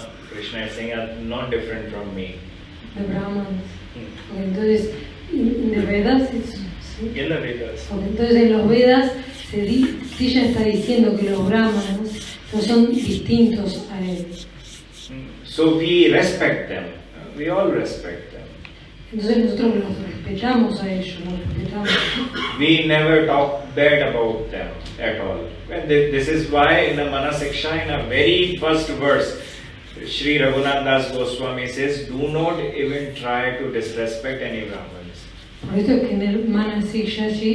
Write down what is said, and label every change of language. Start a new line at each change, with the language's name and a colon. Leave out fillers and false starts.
English: Krishna is saying, are not different from me. The Brahmanas.
Spanish: Okay, entonces, en los Vedas, ¿sí?
English: In the Vedas.
Spanish: Okay, entonces en los Vedas ella está diciendo que los Brahmanas no son distintos a él.
English: So we respect them. We all respect them.
Spanish: Entonces nosotros los respetamos a ellos, los respetamos.
English: We never talk bad about them at all. And this is why in the Manasiksha, in a very first verse, Sri Raghunath Das Goswami says, do not even try to disrespect any Brahmins.
Spanish: Por esto es que en el Manasiksha,